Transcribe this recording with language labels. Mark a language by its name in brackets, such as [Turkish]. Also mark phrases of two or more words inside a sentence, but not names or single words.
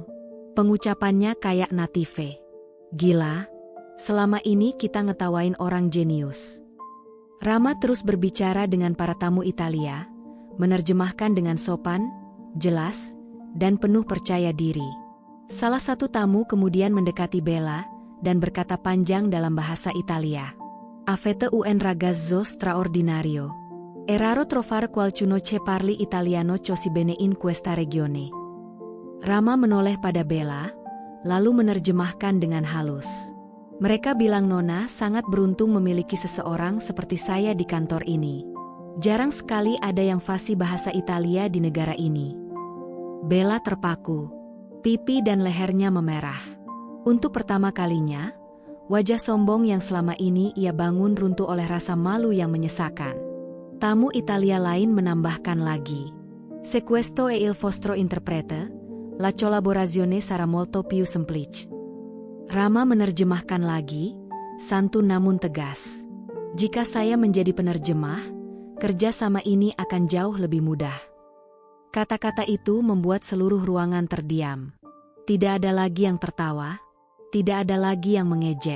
[Indonesian] Pengucapannya kayak native. Gila, selama ini kita ngetawain orang jenius. Rama terus berbicara dengan para tamu Italia, menerjemahkan dengan sopan, jelas, dan penuh percaya diri. Salah satu tamu kemudian mendekati Bella dan berkata panjang dalam bahasa Italia. [Italian] Avete un ragazzo straordinario. Eraro trovare qualcuno che parli italiano così bene in questa regione. [Indonesian] Rama menoleh pada Bella, lalu menerjemahkan dengan halus. Mereka bilang Nona sangat beruntung memiliki seseorang seperti saya di kantor ini. Jarang sekali ada yang fasih bahasa Italia di negara ini. Bella terpaku. Pipi dan lehernya memerah. Untuk pertama kalinya, wajah sombong yang selama ini ia bangun runtuh oleh rasa malu yang menyesakan. Tamu Italia lain menambahkan lagi. [Italian] Se questo è il vostro interprete, la collaborazione sarà molto più semplice. [Indonesian] Rama menerjemahkan lagi, santun namun tegas. Jika saya menjadi penerjemah, kerja sama ini akan jauh lebih mudah. Kata-kata itu membuat seluruh ruangan terdiam. Tidak ada lagi yang tertawa, tidak ada lagi yang mengejek.